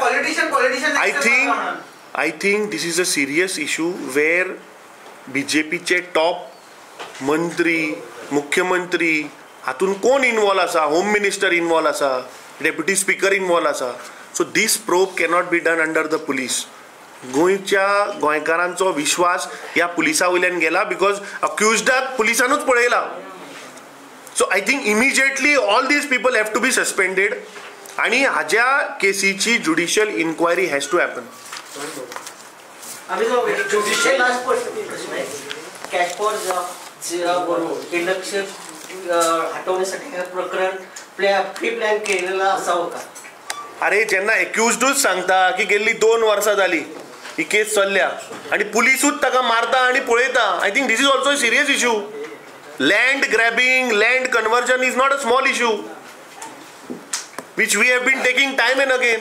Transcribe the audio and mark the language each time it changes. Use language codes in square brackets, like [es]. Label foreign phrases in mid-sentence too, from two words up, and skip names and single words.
[en] I think this is a serious issue where [kok] बीजेपीचे टॉप मंत्री, मुख्यमंत्री हातून कोण इन्वॉल्व आसा? [en] home minister [kok] इन्वॉल्व आसा, [en] deputy speaker [kok] इन्वॉल्व आसा. [en] so this probe cannot be done under the police. [kok] गोंयच्या गोंयकारांचो विश्वास ह्या पुलिसा वयल्यान गेला बिकॉज अक्युज्डाक पुलिसानूच पळयला. [en] so I think immediately all these people have to be suspended [kok] आणि हाज्या केसीची [en] judicial inquiry has to happen. [mr] हटवण्यासाठी हे प्रकरण प्री प्लॅन केलेला असावं का? [kok] अरे जेन्ना एक्युज्डूच सांगता की गेल्ली 2 वर्सां जाली ही केस चल्ल्या आणि पुलिसूच ताका मारता आणि पळयता, [en] I think this is also a serious issue. land grabbing, land conversion is not a small issue which we have been taking time and again.